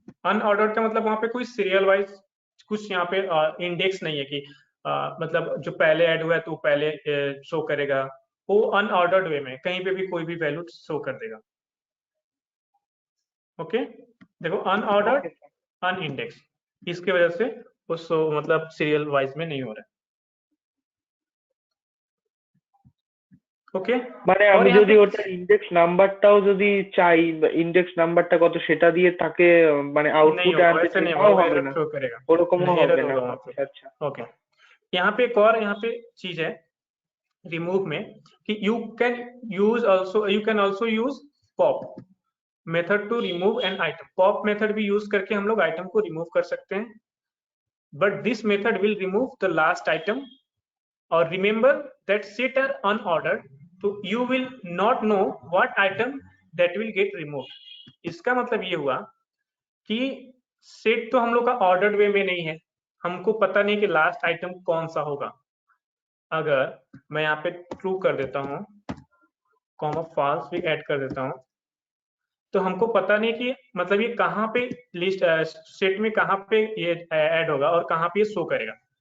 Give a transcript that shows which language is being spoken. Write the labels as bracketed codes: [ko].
[hi] Unordered का मतलब वहां पे कोई सीरियल वाइज कुछ यहाँ पे इंडेक्स नहीं है कि मतलब जो पहले ऐड हुआ है तो पहले शो करेगा, वो अनऑर्डर्ड वे में कहीं पे भी कोई भी वैल्यू शो कर देगा। ओके, देखो अनऑर्डर्ड अनइंडेक्स, इसकी वजह से वो शो मतलब सीरियल वाइज में नहीं हो रहा है। ओके, [bn] মানে আমি যদি ওটা ইনডেক্স নাম্বারটাও যদি চাই, ইনডেক্স নাম্বারটা কত সেটা দিয়ে তাকে মানে আউটপুট আনতে হবে না, ওরকমও হবে না। আচ্ছা [hi] ओके, यहाँ पे एक और यहाँ पे चीज है रिमूव में कि [en] You can also use pop method to remove an item. [hi] Pop method भी यूज करके हम लोग आइटम को रिमूव कर सकते हैं, [en] But this method will remove the last item. और remember that set are unordered, so you will not know what item that will get removed. [hi] इसका मतलब ये हुआ कि सेट तो हम लोग का ऑर्डर्ड वे में नहीं है, हमको पता नहीं कि लास्ट आइटम कौन सा होगा। अगर मैं यहाँ पे ट्रू कर देता हूँ, कॉमा फॉल्स भी ऐड कर देता हूँ, तो हमको पता नहीं कि मतलब ये कहाँ पे लिस्ट सेट में कहाँ पे ये ऐड होगा और कहाँ पे ये शो करेगा।